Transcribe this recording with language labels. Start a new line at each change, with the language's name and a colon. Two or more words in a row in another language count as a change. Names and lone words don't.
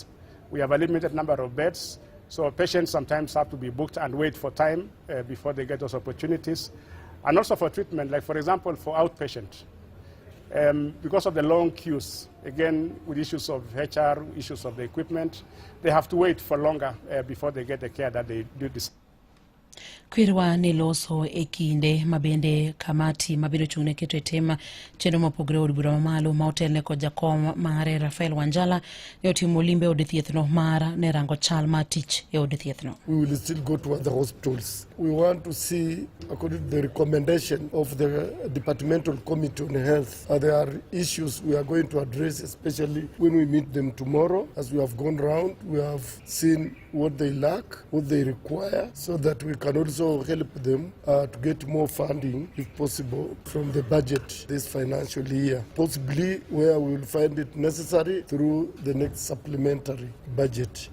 English: We have a limited number of beds, so patients sometimes have to be booked and wait for time before they get those opportunities. And also for treatment, like for example, for outpatient. Because of the long queues, again, with issues of HR, issues of the equipment, they have to wait for longer before they get the care that they do this.
Luo (Kenya and Tanzania): Kirwa ni loso e kinde mabende kamati mabende chung'ne keto e tema chenro mopogore od bura mamalo ma otelne kod jakom mare Rafael Wanjala ne otimo limbe od thiethno mar ne rango chal ma tich e od thiethno.
English: We will still go to other hospitals. We want to see, according to the recommendation of the Departmental Committee on Health, there are issues we are going to address, especially when we meet them tomorrow. As we have gone round, we have seen what they lack, what they require, so that we can also help them to get more funding, if possible, from the budget this financial year, possibly where we will find it necessary through the next supplementary budget.